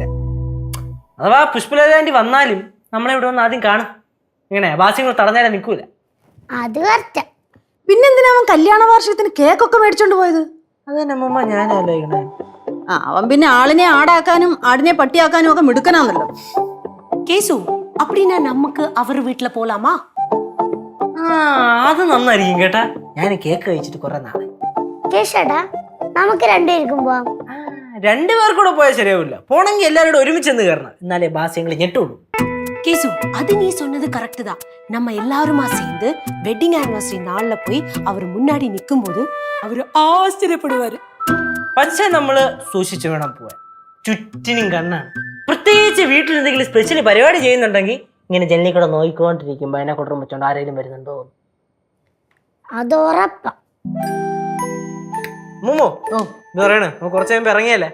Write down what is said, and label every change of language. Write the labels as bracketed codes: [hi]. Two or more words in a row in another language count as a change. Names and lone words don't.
[ml] അഥവാ പുഷ്പലതാൻറ്റി വന്നാലും നമ്മളെ ഇവിടെ വന്ന് ആദ്യം കാണും. ഇങ്ങനെ ബാസ്യങ്ങൾ തടഞ്ഞാലും നിൽക്കൂല. അത് കറക്റ്റാ. പിന്നെന്തിനാ അവൻ കല്യാണ വാർഷികത്തിന് കേക്കൊക്കെ മേടിച്ചോണ്ട് പോയത്? അത് തന്നെ അമ്മ ഞാൻ ആലോചിക്കണേ. അവൻ പിന്നെ ആളിനെ ആടാക്കാനും ആടിനെ പട്ടിയാക്കാനും ഒക്കെ മിടുക്കനാന്നല്ലോ. [ta] கேசு, அப்படின்னா நமக்கு அவர் வீட்டுல போலாமா? [ml] അത് നന്നായിരിക്കും കേട്ടാ. ഞാൻ കേക്ക് കഴിച്ചിട്ട് കുറെ നാളെ. കേശേട്ടാ നമുക്ക് രണ്ടുപേർക്കും പോവാം. രണ്ടുപേർ കൂടെ പോയാൽ ശരിയാവില്ല. പോണെങ്കിൽ എല്ലാവരോടും ഒരുമിച്ചെന്ന് കയറണം, എന്നാലേ ബാസ്യങ്ങൾ ഞെട്ടുള്ളൂ. [ta] கேசு அது நீ சொன்னது கரெக்ட் தான். நம்ம எல்லாருமா சேர்ந்து [en] wedding anniversary [ta] நாள்ல போய் அவர் முன்னாடி நிக்கும் போது அவரு ஆச்சரியப்படுவாரு. [ml] പക്ഷെ നമ്മള് സൂക്ഷിച്ചു വേണം പോവാൻ. ചുറ്റിനും കണ്ണാണ്. പ്രത്യേകിച്ച് വീട്ടിൽ എന്തെങ്കിലും സ്പെഷ്യൽ പരിപാടി ചെയ്യുന്നുണ്ടെങ്കിൽ ഇങ്ങനെ ജനലിൽ കൂടെ നോക്കിക്കൊണ്ടിരിക്കുമ്പോ അതിനെ കൊണ്ടും വെച്ചോണ്ട് ആരെങ്കിലും വരുന്നുണ്ടോ. അത് ഉറപ്പാ. മുമ്മോ ഇത് പറയണേ, നമുക്ക് കുറച്ച് കഴിയുമ്പോ ഇറങ്ങിയല്ലേ?